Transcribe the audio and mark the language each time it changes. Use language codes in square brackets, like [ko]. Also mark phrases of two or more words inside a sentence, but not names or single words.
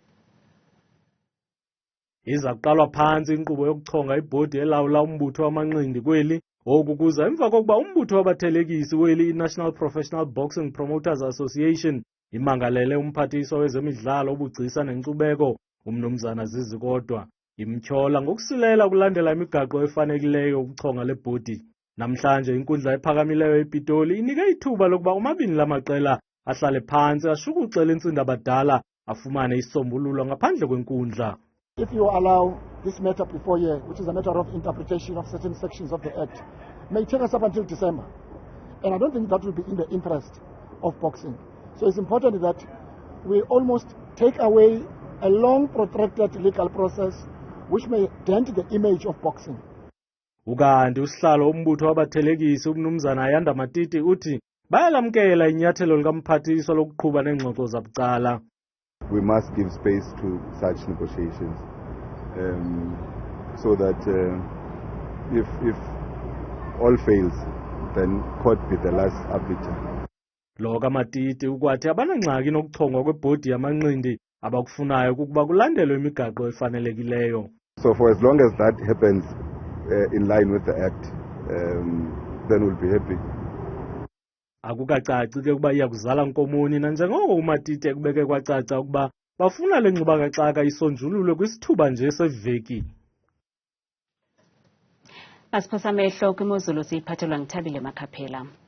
[xh] Iza kuqalwa phantsi inkqubo yokuchonga ibhodi elawula umbutho wamanqindi kweli, oku kuza emva kokuba umbutho wabathelekisi weli i-National Professional Boxing Promoters Association imangalele umphathiswa wezemidlalo ubugcisa nenkcubeko umnumzana Zizakuqala imtyhola ngokusilela ukulandela imigaqo efanekileyo ukuchonga lebhodi. Namhlanje inkundla ephakamileyo ePitoli inike ithuba lokuba omabini lamaqela ahlale phantsi ashukuxele intsindabadala afumane isombululo ngaphandle kwenkundla. [en] If you allow this matter before you, which is a matter of interpretation of certain sections of the Act, may take us up until December. And I don't think that will be in the interest of boxing. So it's important that we almost take away a long protracted legal process which may dent the image of boxing. [xh] Ukanti usihlalo umbutho wabathelekisi umnumzana Yanda Matiti uthi bayalamkela inyathelo likamphathiswa lokuqhuba neengxoxo zabucala. [en] We must give space to such negotiations so that if all fails, then court be the last arbiter. [xh] Lo kaMatiti ukwathi abanangxaki nokuchongwa kwebhodi yamanqindi abakufunayo kukuba kulandelwe imigaqo efanelekileyo. [en] So for as long as that happens in line with the Act, then we'll be happy. [xh] Akukacaci ke ukuba iya kuzala nkomoni nanjengoko uMatiti ekubeke kwacaca ukuba bafuna le nkxubakaxaka isonjululwe kwisithuba nje seveki. Asiphosa amehlo kwimozulu siyiphathelwa ngithabile Makhaphela.